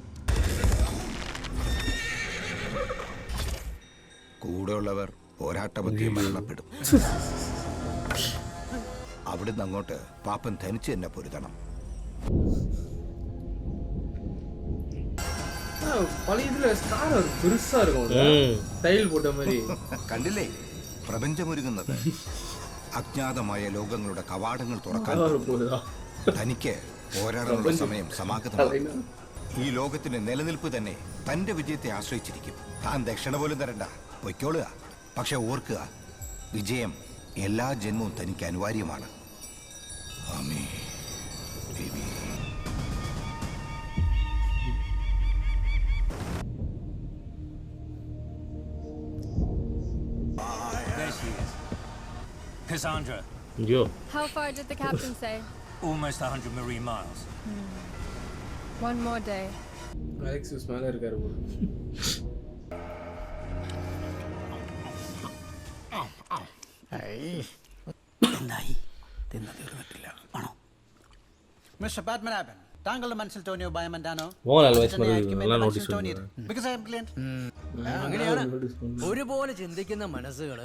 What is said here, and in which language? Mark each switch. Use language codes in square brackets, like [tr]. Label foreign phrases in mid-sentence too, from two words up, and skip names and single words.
[ml] കൂടെയുള്ളവർ പോരാട്ടമധ്യേ മരണപ്പെടും. അവിടുന്ന് അങ്ങോട്ട് പാപ്പൻ തനിച്ച് തന്നെ പൊരുതണം. [ta] பழைய இதுல ஸ்டார் பெருசா இருக்கும் டைல் போட்ட மாதிரி. [ml] കണ്ടില്ലേ പ്രപഞ്ചമൊരുങ്ങുന്നത് അജ്ഞാതമായ ലോകങ്ങളുടെ കവാടങ്ങൾ തുറക്കാൻ തനിക്ക് പോരാടാനുള്ള സമയം സമാഗതമാണ്. ഈ ലോകത്തിന്റെ നിലനിൽപ്പ് തന്നെ തന്റെ വിജയത്തെ ആശ്രയിച്ചിരിക്കും. താൻ ദക്ഷിണ പോലും തരണ്ട, പൊയ്ക്കോളുക. പക്ഷെ ഓർക്കുക, വിജയം എല്ലാ ജന്മവും തനിക്ക് അനിവാര്യമാണ്. ആമേ ബേബി. [en] There she is. Cassandra. Yo. How far did the captain say? Almost 100 marine miles. One more day. [ta] அலெக்சிஸ் மேல இருக்காரு போல. [ml] എന്തായി തിന്നു തീർന്നിട്ടില്ല ആണോ? മിസ്റ്റർ ബാറ്റ്മാൻ, താങ്കളുടെ മനസ്സിൽ തോന്നിയോ ഭയമെന്താണോ? അങ്ങനെയാണ് ഒരുപോലെ ചിന്തിക്കുന്ന മനസ്സുകള്